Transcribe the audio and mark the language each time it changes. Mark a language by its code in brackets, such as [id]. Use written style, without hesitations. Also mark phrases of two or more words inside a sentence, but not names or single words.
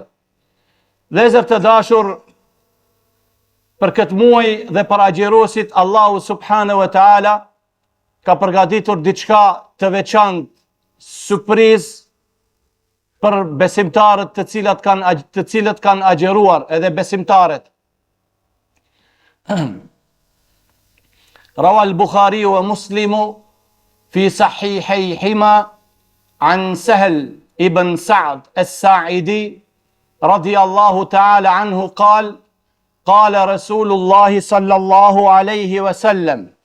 [sq] Vëllezër të dashur, për këtë muaj dhe për agjëruesit, Allahu [ar] سبحانه وتعالى [sq] ka përgatitur diçka të veçantë, surprizë për besimtarët të cilët kanë agjëruar, edhe besimtarët. [ar] رواه البخاري ومسلم في صحيحيهما عن سهل بن سعد الساعدي رضي الله تعالى عنه قال رسول الله صلى الله عليه وسلم,